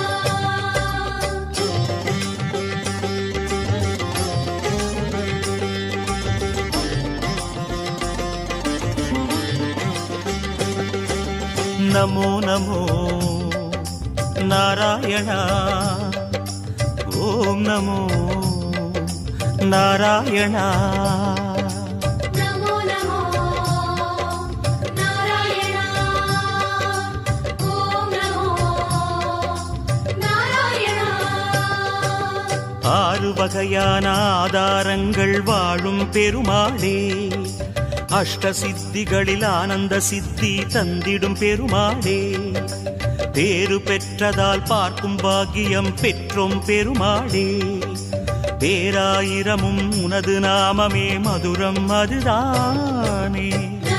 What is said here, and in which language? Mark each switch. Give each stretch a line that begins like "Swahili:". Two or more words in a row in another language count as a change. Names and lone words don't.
Sanskrit: नमो नमो नारायणा ओम नमो नारायणा नमो नमो नारायणा ओम नमो नारायणा
Tamil: ஆறு வகையான ஆதாரங்கள் வாழும் பெருமாளே அஷ்ட சித்திகளில் ஆனந்த சித்தி தந்திடும் பெருமாளே பேரு பெற்றதால் பார்க்கும் பாக்கியம் பெற்றோம் பெருமாளே பேராயிரமும் உனது நாமமே மதுரம் அதுதானே